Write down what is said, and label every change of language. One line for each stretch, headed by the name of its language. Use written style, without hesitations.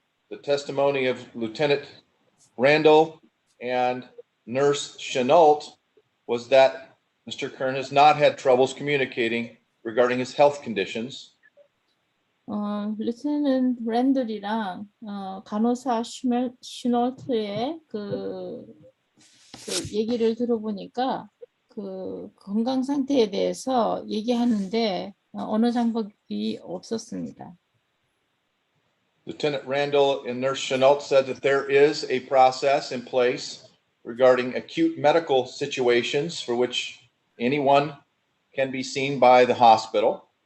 English: The testimony of Lieutenant Randall and Nurse Chenault was that Mr. Kern has not had troubles communicating regarding his health conditions.
Korean: 루테넌트 랜들이랑 간호사 슈널트의 그 얘기를 들어보니까 그 건강 상태에 대해서 얘기하는데 언어 장벽이 없었습니다.
English: Lieutenant Randall and Nurse Chenault said that there is a process in place regarding acute medical situations for which anyone can be seen by the hospital.